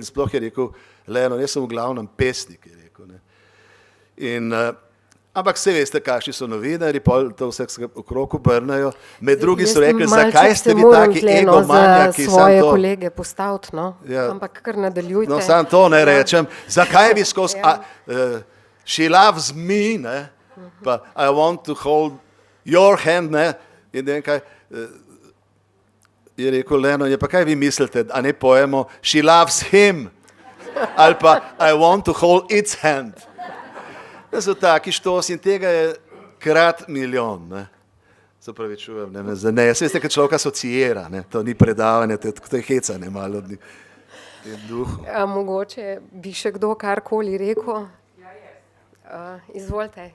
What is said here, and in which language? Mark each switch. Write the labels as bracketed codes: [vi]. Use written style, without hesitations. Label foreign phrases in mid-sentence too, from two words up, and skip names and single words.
[sl] Sploh je rekel, Leno, jaz sem v glavnem pesnik, je rekel. Ne. In ampak vse veste, kakšni so novinari, pol to vse okrog obrnajo. Med drugim so rekli, zakaj ste vi taki egomanjaki? Svoje kolege postaviti, no? Ja. Ampak kar nadaljujte. No, sam to ne rečem. Zakaj vi skozi she loves me, ne? Pa I want to hold your hand, ne? In ne vem kaj, je rekel Leno, pa kaj vi mislite, a ne pojemo [en] she loves him, [sl] ali pa [en] I want to hold its hand. [sl] Da so taki štosi in tega je krat milijon. Ne. Se pravi, čujem, ne. Jaz veste, kad človek asociira, ne. To ni predavanje, to je hecanje malo od duhu. Mogoče bi še kdo karkoli rekel? Izvolite.